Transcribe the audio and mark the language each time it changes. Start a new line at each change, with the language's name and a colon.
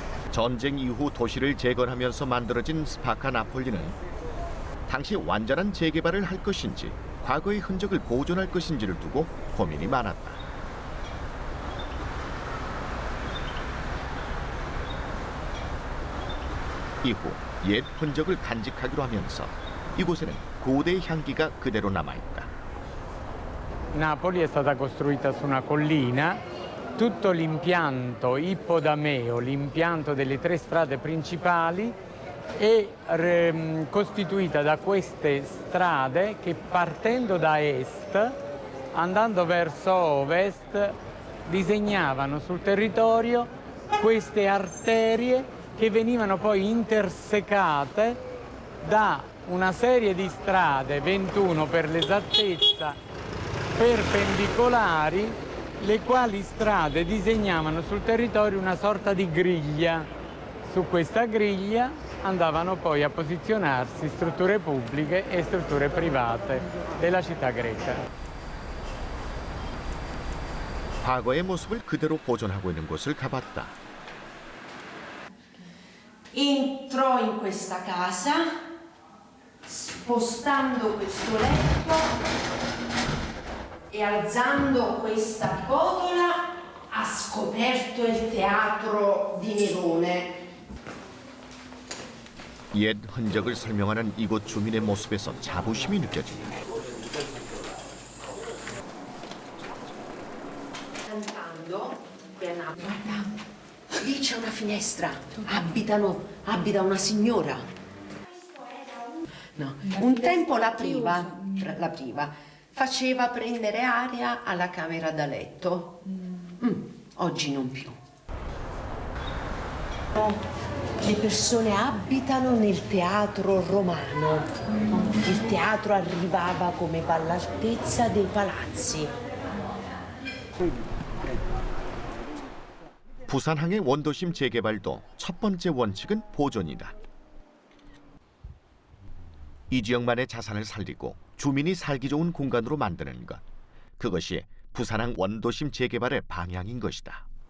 Korean: 전쟁 이후 도시를 재건하면서 만들어진 스파카 나폴리는 당시 완전한 재개발을 할 것인지 과거의 흔적을 보존할 것인지를 두고 고민이 많았다. 이후 옛 흔적을 간직하기로 하면서 이곳에는 고대의 향기가 그대로 남아있다.
Italian: Napoli è stata costruita su una collina. Tutto l'impianto ippodameo, l'impianto delle 3 strade principali, è costituita da queste strade che partendo da est, andando verso ovest, disegnavano sul territorio queste arterie che venivano poi intersecate da una serie di strade, 21 per l'esattezza, perpendicolari, le quali strade disegnavano sul territorio una sorta di griglia. Su questa griglia andavano poi a posizionarsi strutture pubbliche e strutture private della città greca.
Korean: 과거의 모습을 그대로 보존하고 있는 곳을 가봤다.
Italian: Entro in questa casa spostando questo letto e alzando questa botola ha scoperto il teatro di Nerone.
Korean: 옛 흔적을 설명하는 이곳 주민의 모습에서 자부심이 느껴진다.
Italian: Cantando, guarda, lì c'è una finestra, abita una signora. No, un tempo la priva faceva prendere aria alla camera da letto. Oggi non più. Le persone abitano nel teatro romano. Il teatro arrivava come all'altezza dei palazzi.
Korean: 부산항의 원도심 재개발도 첫 번째 원칙은 보존이다. 이 지역만의 자산을 살리고 주민이 살기 좋은 공간으로 만드는 것. 그것이 부산항 원도심 재개발의 방향인 것이다.